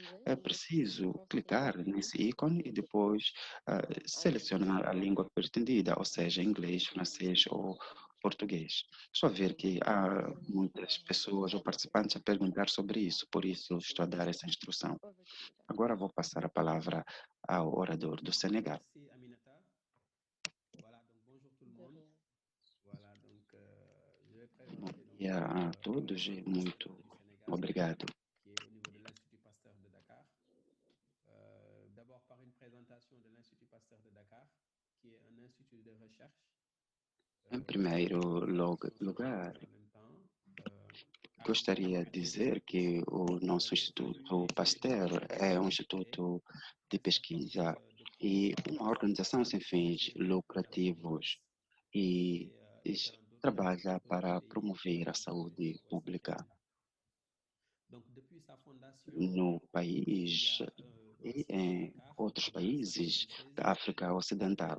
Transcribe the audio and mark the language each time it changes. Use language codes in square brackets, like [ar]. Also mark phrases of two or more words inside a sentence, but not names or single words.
[pt] É preciso clicar nesse ícone e depois selecionar a língua pretendida, ou seja, inglês, francês ou português. Estou a ver que há muitas pessoas ou participantes a perguntar sobre isso, por isso estou a dar essa instrução. Agora vou passar a palavra ao orador do Senegal. [fr] Merci, Aminata. Voilà, donc bonjour tout le monde. Voilà, donc je vais présenter [pt] Bom dia a todos e muito obrigado. [fr] qui est au niveau de l'Institut Pasteur de Dakar. D'abord par une présentation de l'Institut Pasteur de Dakar, qui est un institut de recherche. [pt] Em primeiro lugar, gostaria de dizer que o nosso Instituto Pasteur é um instituto de pesquisa e uma organização sem fins lucrativos e trabalha para promover a saúde pública no país e em outros países da África Ocidental.